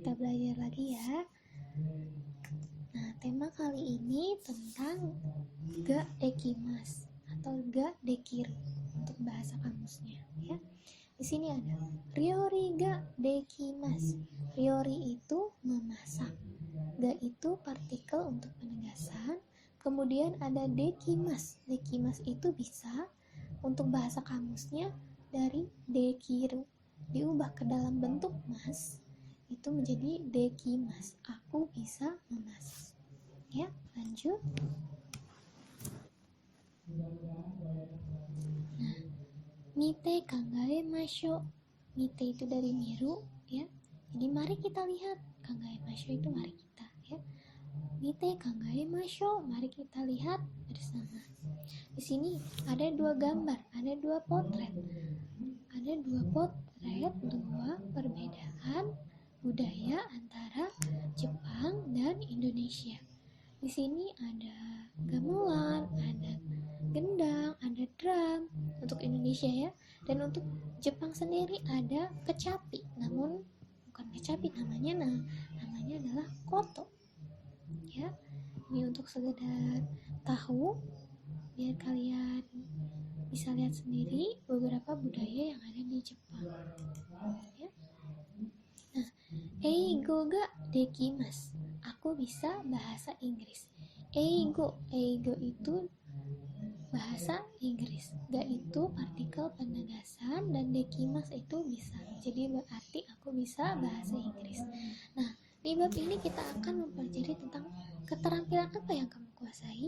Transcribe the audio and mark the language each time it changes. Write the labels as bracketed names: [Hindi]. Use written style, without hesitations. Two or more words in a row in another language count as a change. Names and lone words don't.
[Indonesian] belajar lagi ya. Nah, tema kali ini tentang [Japanese] が できます [Indonesian] atau [Japanese] が できる [Indonesian] untuk bahasa kamusnya ya. Di sini ada [Japanese] 料理 が できます. [Indonesian] Ryori itu memasak. Ga itu partikel untuk penegasan. Kemudian ada dekimas. Dekimas itu bisa untuk bahasa kamusnya dari dekiru diubah ke dalam bentuk mas, itu menjadi dekimas. Aku bisa memasak. Ya, lanjut. Nah, [Japanese] 見て 考えましょう. [Indonesian] Mite itu dari miru ya. Jadi mari kita lihat. [Japanese] 考えましょう [Indonesian] itu mari kita ya. [Japanese] 見て 考えましょう, [Indonesian] mari kita lihat bersama. Di sini ada dua gambar, ada dua potret. Ada dua potret, dua perbedaan budaya antara Jepang dan Indonesia. Di sini ada gamelan, ada gendang, ada drum untuk Indonesia ya. Dan untuk Jepang sendiri ada kecapi, namun bukan kecapi namanya adalah koto. Ya. Ini untuk sekedar tahu biar kalian bisa lihat sendiri beberapa budaya yang ada di Jepang ya. Nah, [Japanese] 英語 が できます. [Indonesian] Aku bisa bahasa Inggris. Eigo itu bahasa Inggris. Ga itu partikel penegasan dan dekimasu itu bisa. Jadi berarti aku bisa bahasa Inggris. Nah, di bab ini kita akan mempelajari tentang keterampilan apa yang kamu kuasai.